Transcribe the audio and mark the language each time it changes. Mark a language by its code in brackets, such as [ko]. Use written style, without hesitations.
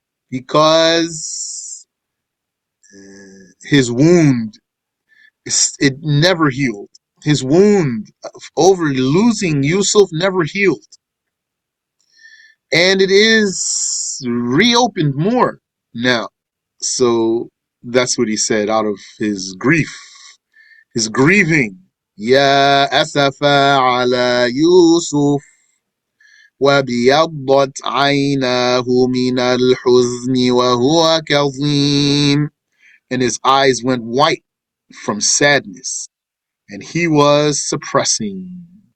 [en] Because his wound, it never healed. His wound over losing Yusuf never healed. And it is reopened more now. So that's what he said out of his grief, his grieving. [ar] Ya asafa ala Yusuf وابيضت عيناه من الحزن وهو كظيم. [en] And his eyes went white from sadness, and he was suppressing.